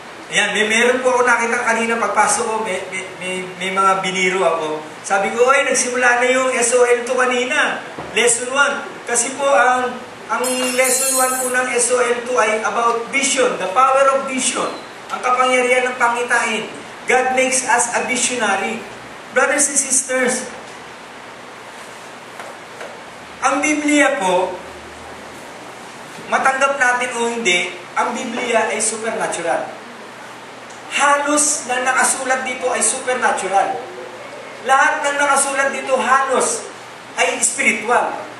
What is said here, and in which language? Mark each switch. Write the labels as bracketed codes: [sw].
[tl] Ayan, meron po ako nakita kanina pagpasok ko, may mga biniro ako. Sabi ko, oy, nagsimula na yung SOL 2 kanina, lesson 1. Kasi po, ang lesson 1 po ng SOL 2 ay [en] about vision, the power of vision, [tl] ang kapangyarihan ng pangitain. [en] God makes us a visionary. [tl] Brothers and sisters, ang Biblia po, matanggap natin o hindi, ang Biblia ay supernatural. Halos na nakasulat dito ay supernatural. Lahat ng nakasulat dito halos ay spiritual.